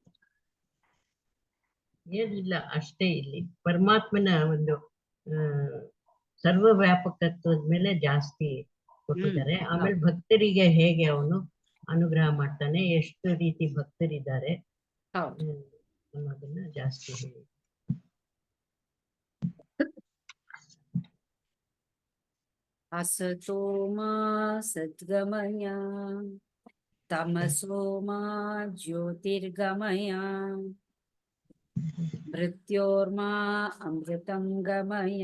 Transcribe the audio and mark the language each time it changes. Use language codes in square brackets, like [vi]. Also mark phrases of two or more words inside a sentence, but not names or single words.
[kn] ಏನಿಲ್ಲ, ಅಷ್ಟೇ. ಇಲ್ಲಿ ಪರಮಾತ್ಮನ ಒಂದು ಸರ್ವ ವ್ಯಾಪಕತ್ವದ ಮೇಲೆ ಜಾಸ್ತಿ ಕೊಟ್ಟಿದ್ದಾರೆ. ಆಮೇಲೆ ಭಕ್ತರಿಗೆ ಹೇಗೆ ಅವನು ಅನುಗ್ರಹ ಮಾಡ್ತಾನೆ, ಎಷ್ಟು ರೀತಿ ಭಕ್ತರಿದ್ದಾರೆ ಅನ್ನೋದನ್ನ ಜಾಸ್ತಿ ಹೇಳಿ. [sa] असतो मा सद्गमय तमसो मा ज्योतिर्गमय मृत्योर्मा अमृतं गमय।